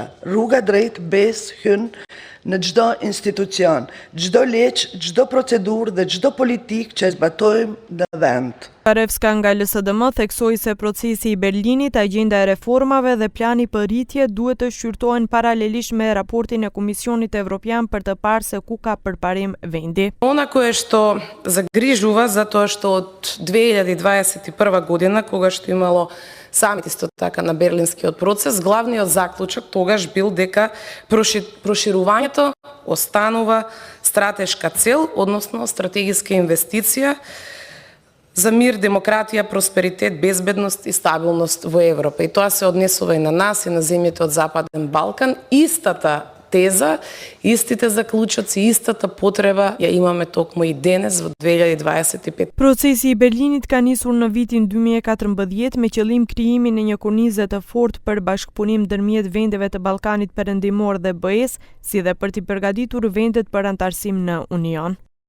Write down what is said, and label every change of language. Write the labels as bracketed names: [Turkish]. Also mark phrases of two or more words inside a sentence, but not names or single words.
[Albanian] Rruga drejt bes hyn në çdo institucion, çdo ligj, çdo procedurë dhe çdo politikë që zbatojmë në vend. Parevska nga LSDM theksoi se procesi i Berlinit, agjenda e reformave dhe plani për rritje duhet të shqyrtohen paralelisht me raportin e Komisionit Evropian për të parë se ku ka përparim vendi. [Macedonian] Она кое што загрижува затоа што од 2021 година, кога што имало самит исто така на Берлинскиот процес, главниот заклучок тогаш бил дека проширувањето останува стратешка цел, односно стратегиска инвестиција за мир, демократија, просперитет, безбедност и стабилност во Европа. И тоа се однесува и на нас, и на земјите од Западен Балкан. Истата теза, истите заклучоци, истата потреба ја имаме токму и денес во 2025. [Albanian] Procesi i Berlinit ka nisur në vitin 2014 me qëllim krijimin e një kornize të fortë për bashkëpunim ndërmjet vendeve të Ballkanit Perëndimor dhe BE-s, si dhe për t'i përgatitur vendet për antarësim në Union.